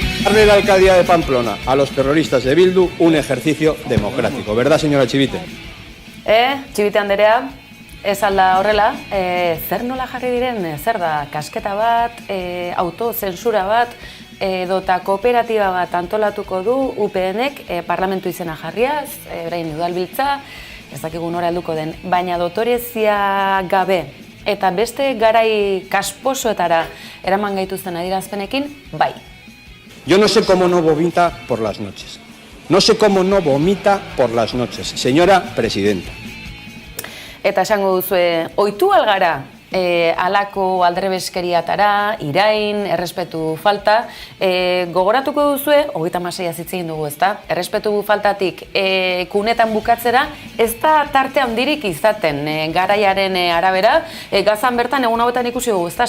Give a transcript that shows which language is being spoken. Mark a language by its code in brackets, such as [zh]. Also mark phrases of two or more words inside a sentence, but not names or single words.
[es] darle la alcaldía de Pamplona a los terroristas de Bildu un ejercicio democrático. ¿Verdad, señora Chivite? [eu] Chivite Anderea, ez alda horrela, zer nola jarri diren, zer da, kasketa bat, autozensura bat, edota kooperatiba bat antolatuko du UPN-ek parlamentu izena jarriaz, berain udalbiltza, ez dakigu nora helduko den, baina dotorezia gabe eta beste garai kasposoetara eraman gaituzten adierazpenekin, bai. [es] Yo no sé cómo no vomita por las noches. No sé cómo no vomita por las noches, señora presidenta. [eu] Eta esango duzue, ohitu algara alako aldrebeskeriatara, irain, errespetu falta, gogoratuko duzue, 36 hitz egin dugu, ezta? Errespetu faltatik kunetan bukatzera, ez da tarte handirik izaten garaiaren arabera, Gazan bertan egun hauetan ikusi dugu, ezta?